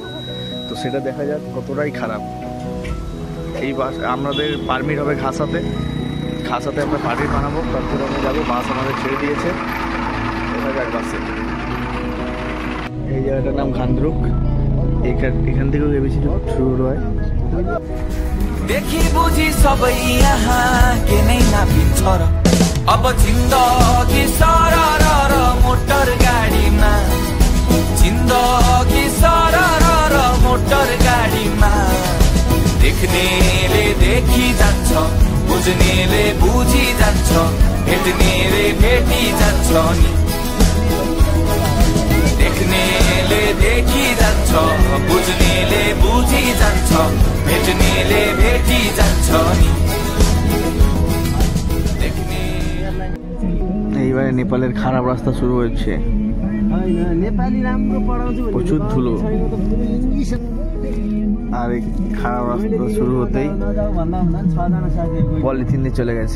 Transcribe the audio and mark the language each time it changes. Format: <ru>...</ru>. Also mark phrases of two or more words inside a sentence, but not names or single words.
<bn>তো সেটা দেখা যাক কতটাই খারাপ। এই বাস আমাদের পারমিট হবে ঘাসাতে আমরা পারমিট বানাবো, তারপরে আমরা যাবো। বাস আমাদের ছেড়ে দিয়েছে, দেখা যাক বাসে। এই জায়গাটার নাম খান্দ্রুক। এখান থেকেও বেশি শুরু হয়।</bn> <ne>देखि बुझी सबै यहाँ के नै नापिन्छ र अब जिन्दगी सरर र मोटर गाडीमा, जिन्दगी सरर र मोटर गाडीमा। देख्नेले देखि जान्छ, बुझ्नेले बुझी जान्छ, भेट्नेले भेटी जान्छ नि। देख्नेले देखि जान्छ, बुझ्नेले बुझी जान्छ, भेट्नेले भेटी जान्छ नि।</ne> <bn>এইবারে নেপালের খারাপ রাস্তা শুরু হয়েছে, প্রচুর ধুলো। আর এই খারাপ রাস্তা শুরু হতেই পলিথিন দিয়ে চলে গেছে।</bn>